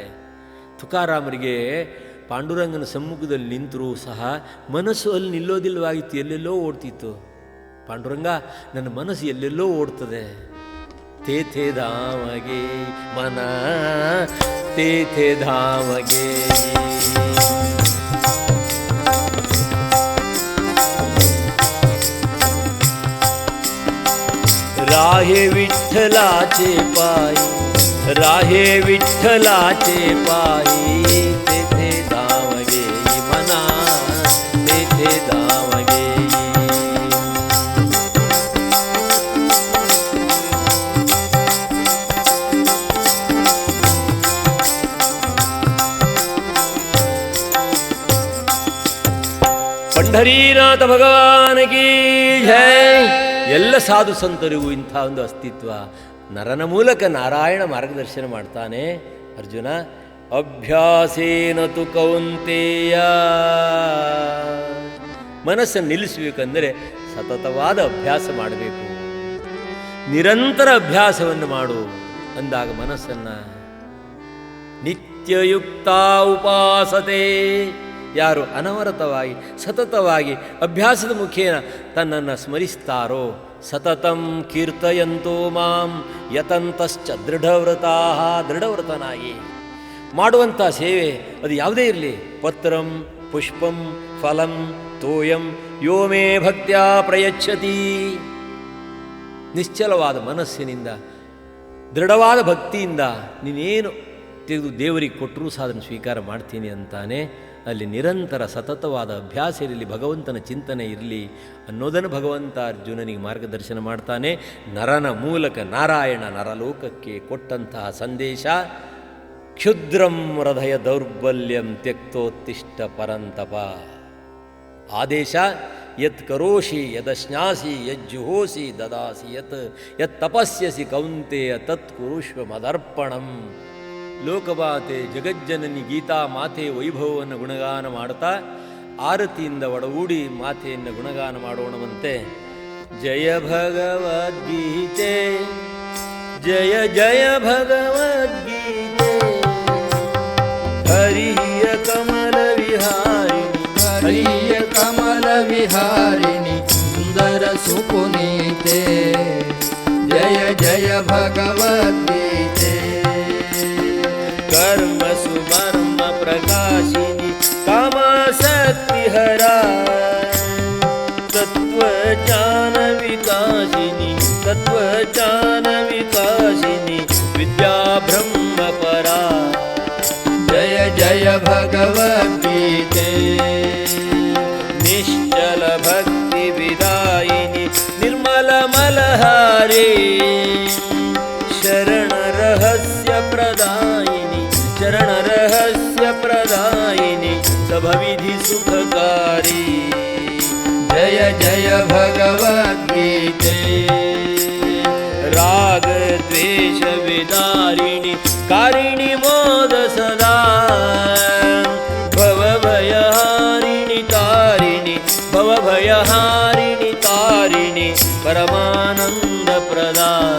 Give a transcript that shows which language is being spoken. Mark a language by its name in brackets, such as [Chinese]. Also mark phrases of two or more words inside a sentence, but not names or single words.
[Kannada] ತುಕಾರಾಮರಿಗೆ ಪಾಂಡುರಂಗನ ಸಮ್ಮುಖದಲ್ಲಿ ನಿಂತರೂ ಸಹ ಮನಸ್ಸು ಅಲ್ಲಿ ನಿಲ್ಲೋದಿಲ್ಲವಾಗಿತ್ತು, ಎಲ್ಲೆಲ್ಲೋ ಓಡ್ತಿತ್ತು. ಪಾಂಡುರಂಗ, ನನ್ನ ಮನಸ್ಸು ಎಲ್ಲೆಲ್ಲೋ ಓಡ್ತದೆ. [Marathi] तेथे धामगे मन तेथे धामगे. राहे विठ्ठलाचे पायी, राहे विठ्ठलाचे पायी, तेथे धावगे मना तेथे धावगे. [Hindi] पंढरीनाथ भगवान की जय. [Kannada] ಎಲ್ಲ ಸಾಧು ಸಂತರಿಗೂ ಇಂಥ ಒಂದು ಅಸ್ತಿತ್ವ. ನರನ ಮೂಲಕ ನಾರಾಯಣ ಮಾರ್ಗದರ್ಶನ ಮಾಡ್ತಾನೆ. ಅರ್ಜುನ, [Sanskrit] ಅಭ್ಯಾಸೇನ ತು ಕೌಂತೆಯ, [Kannada] ಮನಸ್ಸನ್ನು ನಿಲ್ಲಿಸಬೇಕಂದರೆ ಸತತವಾದ ಅಭ್ಯಾಸ ಮಾಡಬೇಕು. ನಿರಂತರ ಅಭ್ಯಾಸವನ್ನು ಮಾಡು ಅಂದಾಗ ಮನಸ್ಸನ್ನು [Sanskrit] ನಿತ್ಯಯುಕ್ತ ಉಪಾಸತೆ. [Kannada] ಯಾರು ಅನವರತವಾಗಿ ಸತತವಾಗಿ ಅಭ್ಯಾಸದ ಮುಖೇನ ತನ್ನನ್ನು ಸ್ಮರಿಸ್ತಾರೋ, [Sanskrit] ಸತತಂ ಕೀರ್ತಯಂತೋ ಮಾಂ ಯತಂತಶ್ಚ ದೃಢವ್ರತಾ, [Kannada] ದೃಢವ್ರತನಾಗಿ ಮಾಡುವಂಥ ಸೇವೆ ಅದು ಯಾವುದೇ ಇರಲಿ, [Sanskrit] ಪತ್ರಂ ಪುಷ್ಪಂ ಫಲಂ ತೋಯಂ ಯೋ ಮೇ ಭಕ್ತ್ಯಾ ಪ್ರಯಚ್ಛತಿ. [Kannada] ನಿಶ್ಚಲವಾದ ಮನಸ್ಸಿನಿಂದ ದೃಢವಾದ ಭಕ್ತಿಯಿಂದ ನೀನೇನು ತೆಗೆದು ದೇವರಿಗೆ ಕೊಟ್ಟರೂ ಸಹ ಅದನ್ನು ಸ್ವೀಕಾರ ಮಾಡ್ತೀನಿ ಅಂತಾನೆ. ಅಲ್ಲಿ ನಿರಂತರ ಸತತವಾದ ಅಭ್ಯಾಸ ಇರಲಿ, ಭಗವಂತನ ಚಿಂತನೆ ಇರಲಿ ಅನ್ನೋದನ್ನು ಭಗವಂತ ಅರ್ಜುನನಿಗೆ ಮಾರ್ಗದರ್ಶನ ಮಾಡ್ತಾನೆ. ನರನ ಮೂಲಕ ನಾರಾಯಣ ನರಲೋಕಕ್ಕೆ ಕೊಟ್ಟಂತಹ ಸಂದೇಶ, [Sanskrit] ಕ್ಷುದ್ರಂ ಹೃದಯ ದೌರ್ಬಲ್ಯಂ ತ್ಯಕ್ತೋತ್ತಿಷ್ಟ ಪರಂತಪ. [Kannada] ಆದೇಶ, [Sanskrit] ಯತ್ ಕರೋಷಿ ಯದಶ್ನಾಸಿ ಯಜ್ಜುಹೋಸಿ ದದಾಸಿ ಯತ್ ತಪಸ್ಯಸಿ ಕೌಂತೆಯ ತತ್ ಕುರುಷ್ವ ಮದರ್ಪಣಂ. [Kannada] ಲೋಕಮಾತೆ ಜಗಜ್ಜನನಿ ಗೀತಾ ಮಾತೆ ವೈಭವವನ್ನು ಗುಣಗಾನ ಮಾಡ್ತಾ ಆರತಿಯಿಂದ ಒಡಗೂಡಿ ಮಾತೆಯನ್ನು ಗುಣಗಾನ ಮಾಡೋಣವಂತೆ. ಜಯ ಭಗವದ್ಗೀತೆ, ಜಯ ಜಯ ಭಗವದ್ಗೀತೆ, ಹರಿಯ ಕಮಲ ವಿಹಾರಿಣಿ, ಹರಿಯ ಕಮಲ ವಿಹಾರಿಣಿ, ಸುಂದರ ಸುಪುನೀತೆ. ಜಯ ಜಯ ಭಗವದ್ಗೀತೆ. [Hindi] कर्म सुमर्म प्रकाशिनी कामासक्ति हरा, तत्वज्ञान विकासिनी, तत्वज्ञान विकासिनी, विद्या ब्रह्म परा. जय जय भगवद्गीते. निश्चल भक्ति विदायिनी निर्मल मलहारी, शरण रहस्य प्रदायिनी, चरण रहस्य प्रदायिनी, सभविधि सुखकारी. जय जय भगवद्गीते. राग द्वेष विदारिणी कारिणी मोद सदा, भव भयहारिणी तारिणी, भव भयहारिणी तारिणी, परमानंद प्रदान.